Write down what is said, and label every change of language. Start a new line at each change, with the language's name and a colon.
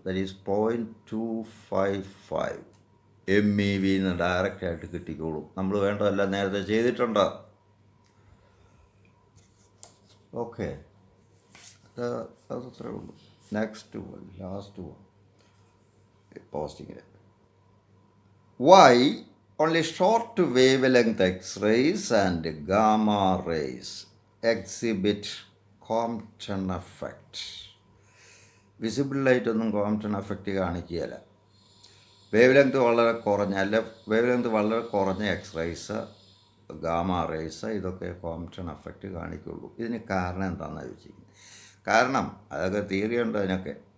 English: That is 0.255 MeV
Malayalam: എന്ന് direct ആയിട്ട് കിട്ടിക്കോളും. നമ്മൾ വേണ്ടതെല്ലാം നേരത്തെ ചെയ്തിട്ടുണ്ട്.
English: okay,
Malayalam: അതത്രേ ഉള്ളൂ.
English: Next one, last one, പോസ്റ്റിങ്ങിൽ. Why only short wavelength X-rays and gamma rays exhibit Compton effect? Compton effect
Malayalam: visible ലൈറ്റൊന്നും Compton effect കാണിക്കുകയില്ല. Wave length വളരെ കുറഞ്ഞ വേവ് ലെങ്ത് വളരെ കുറഞ്ഞ എക്സ്റേസ്, ഗാമ റേസ് ഇതൊക്കെ കോംപ്റ്റൺ എഫക്റ്റ് കാണിക്കുള്ളൂ. ഇതിന് കാരണം എന്താണെന്ന് ചോദിച്ചിരിക്കുന്നത്. കാരണം അതൊക്കെ തിയറി ഉണ്ട് അതിനൊക്കെ.